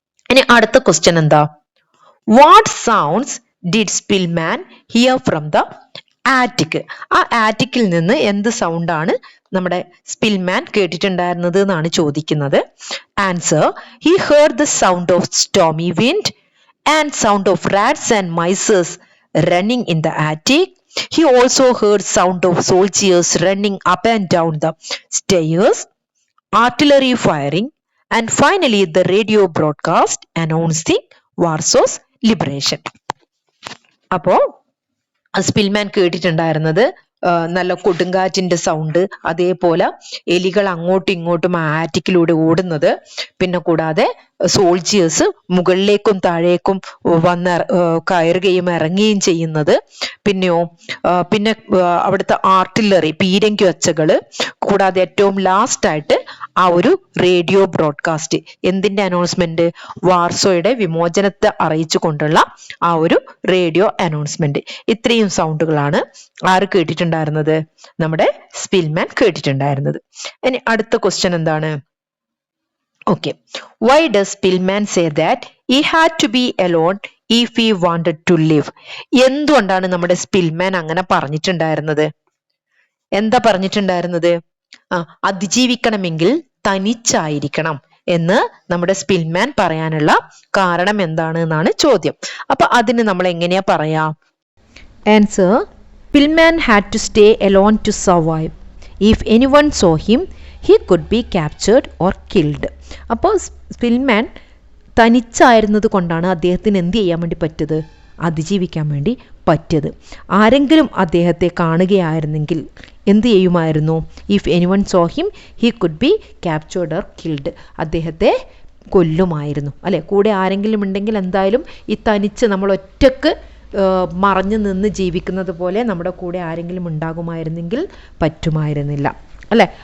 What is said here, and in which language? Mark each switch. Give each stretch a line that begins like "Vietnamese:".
Malayalam: ഇനി അടുത്ത ക്വസ്റ്റ്യൻ എന്താ?
English: What sounds did Spillman hear from the attic?
Malayalam: ആ ആറ്റിക്കിൽ നിന്ന് എന്ത് സൗണ്ടാണ് നമ്മുടെ സ്പിൽമാൻ കേട്ടിട്ടുണ്ടായിരുന്നത് എന്നാണ് ചോദിക്കുന്നത്.
English: Answer: he heard the sound of stormy wind and sound of rats and mices running in the attic. He also heard sound of soldiers running up and down the stairs, artillery firing, and finally the radio broadcast announcing Warsaw's liberation.
Malayalam: അപ്പോ Spillman കേട്ടിട്ടുണ്ടായിരുന്നത് നല്ല കൊടുങ്കാറ്റിന്റെ sound, അതേപോലെ എലികൾ അങ്ങോട്ടും ഇങ്ങോട്ടും ആറ്റിക്കിലൂടെ ഓടുന്നത്, പിന്നെ കൂടാതെ soldiers മുകളിലേക്കും താഴേക്കും വന്ന് കയറുകയും ഇറങ്ങുകയും ചെയ്യുന്നത്, പിന്നെ അവിടുത്തെ ആർട്ടില്ലറി പീരങ്കി ഒച്ചകള്, കൂടാതെ ഏറ്റവും ലാസ്റ്റ് ആയിട്ട് ആ ഒരു റേഡിയോ ബ്രോഡ്കാസ്റ്റ്. എന്തിന്റെ അനൗൺസ്മെന്റ്? വാർസോയുടെ വിമോചനത്തെ അറിയിച്ചു കൊണ്ടുള്ള ആ ഒരു റേഡിയോ അനൗൺസ്മെന്റ്. ഇത്രയും സൗണ്ടുകളാണ് ആര് കേട്ടിട്ടുണ്ടായിരുന്നത്? നമ്മുടെ സ്പിൽമാൻ കേട്ടിട്ടുണ്ടായിരുന്നത്. ഇനി അടുത്ത ക്വസ്റ്റ്യൻ എന്താണ്? Okay.
English: Why does Spillman say that he had to be alone if he wanted to live?
Malayalam: എന്തുകൊണ്ടാണ് നമ്മുടെ സ്പിൽമാൻ അങ്ങനെ പറഞ്ഞിട്ടുണ്ടായിരുന്നത്? എന്താ പറഞ്ഞിട്ടുണ്ടായിരുന്നത്? അതിജീവിക്കണമെങ്കിൽ തനിച്ചായിരിക്കണം എന്ന് നമ്മുടെ സ്പിൽമാൻ പറയാനുള്ള കാരണം എന്താണ് എന്നാണ് ചോദ്യം. അപ്പൊ അതിന് നമ്മൾ എങ്ങനെയാ പറയാ?
English: Answer: Spillman had to stay alone to survive. If anyone saw him, he could be captured or killed.
Malayalam: അപ്പോൾ സ്പിൽമാൻ തനിച്ചായിരുന്നത് കൊണ്ടാണ് അദ്ദേഹത്തിന് എന്ത് ചെയ്യാൻ വേണ്ടി പറ്റിയത്? അതിജീവിക്കാൻ വേണ്ടി പറ്റിയത്. ആരെങ്കിലും അദ്ദേഹത്തെ കാണുകയായിരുന്നെങ്കിൽ എന്ത് ചെയ്യുമായിരുന്നു?
English: If anyone saw him he could be captured or killed.
Malayalam: അദ്ദേഹത്തെ കൊല്ലുമായിരുന്നു, അല്ലെ? കൂടെ ആരെങ്കിലും ഉണ്ടെങ്കിൽ എന്തായാലും ഈ തനിച്ച് നമ്മൾ ഒറ്റക്ക് മറഞ്ഞു നിന്ന് ജീവിക്കുന്നത് പോലെ നമ്മുടെ കൂടെ ആരെങ്കിലും ഉണ്ടാകുമായിരുന്നെങ്കിൽ പറ്റുമായിരുന്നില്ല, അല്ലേ?